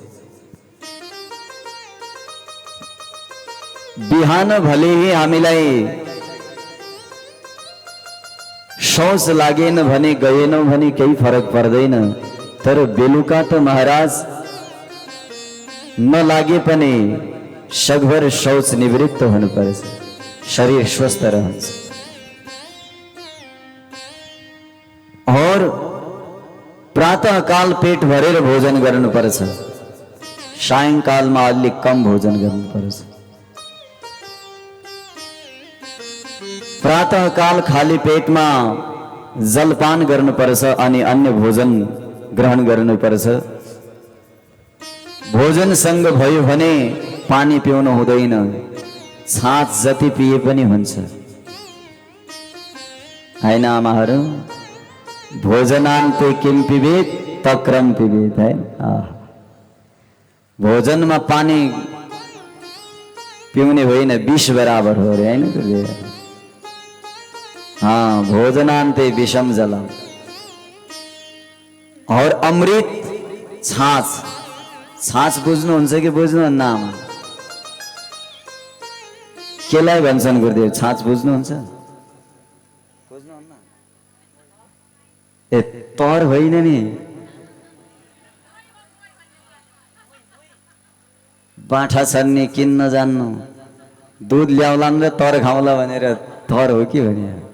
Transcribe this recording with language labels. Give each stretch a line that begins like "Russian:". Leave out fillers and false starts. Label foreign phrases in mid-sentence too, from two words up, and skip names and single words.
Nepali: बिहान भले ही हामीलाई शौच लागेन भने गएनौं भने केही फरक पर्दैन। तर बेलुका त महाराज नलागे पनि सगभर शौच निवृत्त हुनुपर्छ, शरीर स्वस्थ रहन्छ। और प्रातः काल पेट भरेर भोजन गर्नुपर्छ, सायंकालमा अलि कम भोजन गर्नुपर्छ। प्रातः काल खाली पेटमा जलपान गर्नुपर्छ अनि अन्य भोजन ग्रहण गर्नुपर्छ। भोजन सँग भयो भने पानी पिउनु हुँदैन, छाँच जति पिए पनि हुन्छ हैन आमाहरू।
Sanskrit: भोजनान्ते किम पिबेत तक्रम पिबेत है।
Nepali: भोजन में पानी पिउने होइन विष बराबर हो रहे होइन।
Sanskrit: हाँ, भोजनान्ते विषम जलम।
Nepali: और अमृत छाछ, छाछ बुझ्नुहुन्छ कि बुझ्नुहुन्न आमा? केलाई भन्छन् गुरुदेव? छाछ बुझ्नुहुन्छ? ए तर होइन नि, बाठा छन्ने किन्न जान्नु, दुध ल्याउलान् र तर खाउला भनेर तर हो कि भने?